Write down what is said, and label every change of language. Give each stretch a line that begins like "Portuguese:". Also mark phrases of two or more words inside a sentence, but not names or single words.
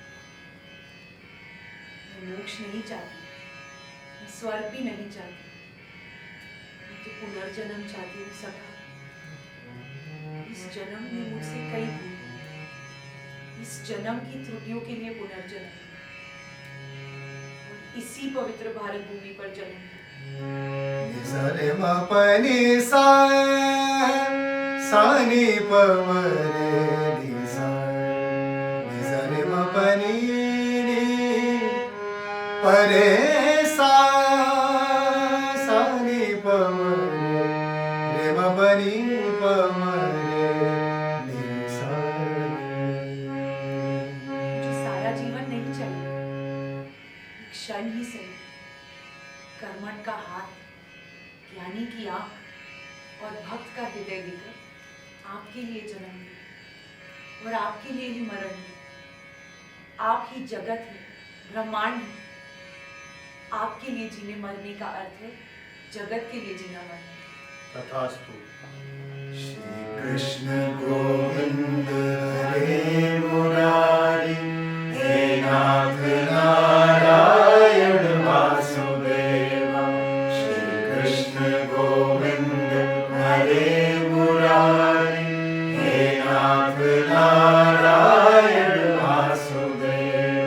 Hindi: मैं मोक्ष नहीं चाहती, मैं स्वर्ग भी नहीं चाहती, मैं तो पुनर्जन्म चाहती हूँ सखा। इस जन्म में मुझसे कई भूल, इस जन्म की त्रुटियों के लिए पुनर्जन्म, और इसी पवित्र भारत भूमि पर जन्म नि सा रे म प नि सा सा नि प म रे नि सा रे म प नि प रे सा सा नि प म रे म प नि प म रे नि सा। जो सारा जीवन नहीं चला, एक क्षण ही सही कर्मठ का हाथ, ज्ञानी की आंख और भक्त का हृदय देकर आपके लिए जन्म लिया और आपके लिए ही मरण लिया। आप ही जगत है, ब्रह्मांड है। आपके लिए जीने मरने का अर्थ है जगत के लिए जीना मरना। तथास्तु।
Sanskrit: श्री कृष्ण गोविंद हरे मुरारी, हे नाथ नारायण वासुदेव। श्री कृष्ण गोविंद हरे मुरारी, हे नाथ नारायण वासुदेव।